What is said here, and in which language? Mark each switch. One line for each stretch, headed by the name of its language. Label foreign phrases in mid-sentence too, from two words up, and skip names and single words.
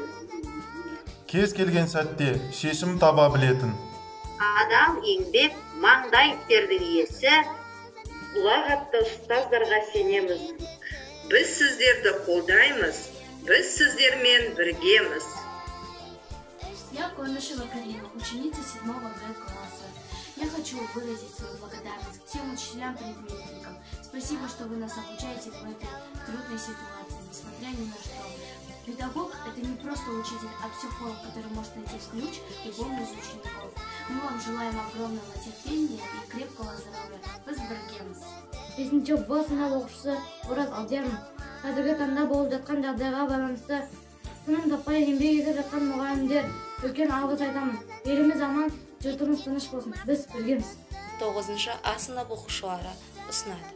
Kazakh: кез келген сәтте шешім таба білетін, адам еңбек маңдай тердің иесі, ұлағатты ұстаздарға сенеміз. біз сіздерді қолдаймыз, біз сіздермен біргеміз.
Russian: Я Конышева Карина, ученица 7 Б-класса. Я хочу выразить свою благодарность всем учителям-предметникам. Спасибо, что вы нас обучаете в этой трудной ситуации, несмотря ни на что. Педагог – это не просто учитель, а психолог, который может найти ключ к любому из учеников. Мы вам желаем огромного терпения и крепкого здоровья.
Kazakh: Біз біргеміз. 5-ші Б сынып оқушысы Ораз Алдиярмын. Қазіргі таңда болып жатқан жағдайға байланысты тыным таппай еңбек етіп жатқан мұғалімдер үлкен алғыс айтамын. Еліміз аман, жұртымыз тыныш болсын. Біз біргеміз. 9-ші А сынып оқушылары ұсынады.